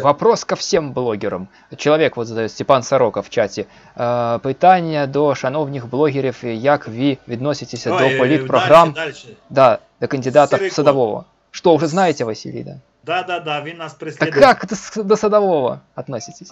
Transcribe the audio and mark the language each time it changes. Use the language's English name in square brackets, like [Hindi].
[Russian] Вопрос ко всем блогерам. Человек вот задает, Степан Сорока в чаті. [Ukrainian] Питання до шановних блогерів, як ви відноситеся до політпрограм, да, до кандидата Садового. [Russian] Что, уже знаете, Василий, да? [Ukrainian] Да, він нас преслідує. [Russian] Так как до Садового относитесь?